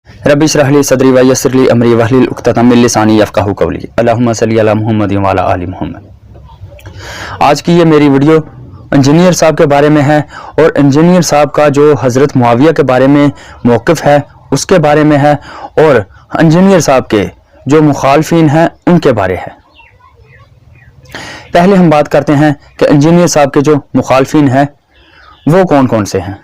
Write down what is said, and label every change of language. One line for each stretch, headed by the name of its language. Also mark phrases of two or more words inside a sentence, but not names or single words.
Arabic: رب اشرح لي صدري ويسر لي أمري واحلل عقدة من لساني يفقهوا قولي. اللهم صل على محمد وعلى آل محمد.
Urdu: آج کی یہ میری ویڈیو انجینئر صاحب کے بارے میں ہے اور انجینئر صاحب کا جو حضرت معاویہ کے بارے میں موقف ہے اس کے بارے میں ہے اور انجینئر صاحب کے جو مخالفین ہیں ان کے بارے ہے. پہلے ہم بات کرتے ہیں کہ انجینئر صاحب کے جو مخالفین ہیں وہ کون کون سے ہیں.